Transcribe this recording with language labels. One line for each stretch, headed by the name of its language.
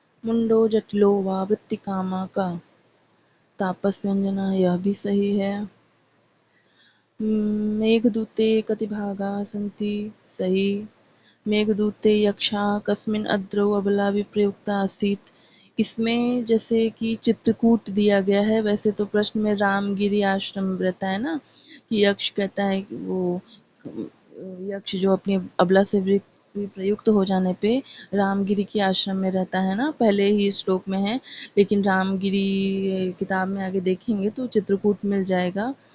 Sanskrit: मुंडो जटिलो वा वृत्तिकामा का, तापसव्यञ्जनः,
Hindi: यह भी सही है।
Sanskrit: मेघदूते कति भागाः सन्ति, सही। मेघदूते यक्षाः कस्मिन् अद्रौ अबला विप्रयुक्ता आसीत्,
Hindi: इसमें जैसे कि चित्रकूट दिया गया है, वैसे तो प्रश्न में रामगिरी आश्रम रहता है ना, कि यक्ष कहता है कि वो यक्ष जो अपनी अबला से विप्रयुक्त हो जाने पे रामगिरी के आश्रम में रहता है ना, पहले ही श्लोक में है, लेकिन रामगिरी किताब में आगे देखेंगे तो चित्रकूट मिल जाएगा।